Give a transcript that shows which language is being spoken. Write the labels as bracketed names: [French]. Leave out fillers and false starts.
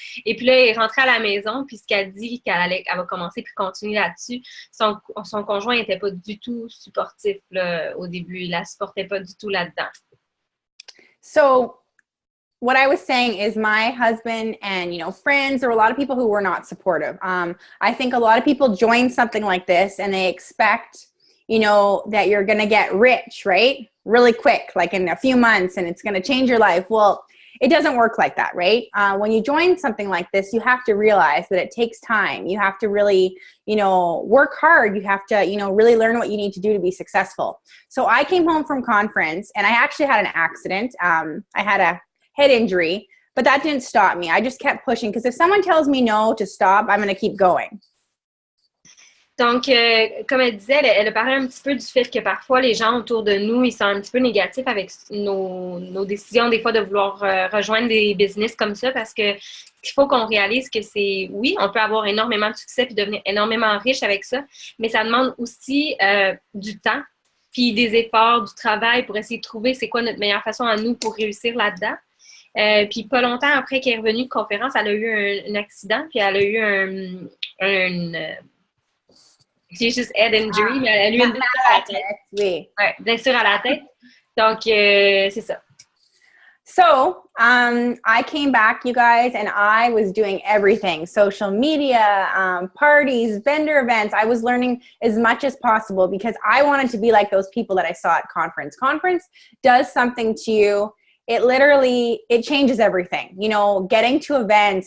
[French] Et puis là, elle est rentrée à la maison, puis ce qu'elle dit, elle va commencer puis continuer là-dessus. Son conjoint n'était pas du tout supportif là, au début, il la supportait pas du tout là-dedans. [English] So what I was saying is my husband and, friends, there were a lot of people who were not supportive. I think a lot of people join something like this and they expect, that you're going to get rich, right? Really quick, like in a few months, and it's going to change your life. Well, it doesn't work like that, right? When you join something like this, you have to realize that it takes time. You have to really, work hard. You have to, really learn what you need to do to be successful. So I came home from conference and I actually had an accident. I had a head injury, but that didn't stop me. I just kept pushing because if someone tells me no to stop, I'm going to keep going. [French] Donc, comme elle disait, elle a parlé un petit peu du fait que parfois, les gens autour de nous, ils sont un petit peu négatifs avec nos décisions, des fois, de vouloir rejoindre des business comme ça parce que Il faut qu'on réalise que oui, on peut avoir énormément de succès puis devenir énormément riche avec ça, mais ça demande aussi du temps, puis des efforts, du travail pour essayer de trouver c'est quoi notre meilleure façon à nous pour réussir là-dedans. Puis pas longtemps après qu'elle est revenue de conférence, elle a eu un accident, puis elle a eu c'est juste [English] head injury, [French] mais elle a eu une blessure à la tête. Oui. Ouais, blessure à la tête. Donc, c'est ça. [English] So, I came back, you guys, and I was doing everything, social media, parties, vendor events. I was learning as much as possible because I wanted to be like those people that I saw at conference. Conference does something to you. It changes everything, you know, getting to events.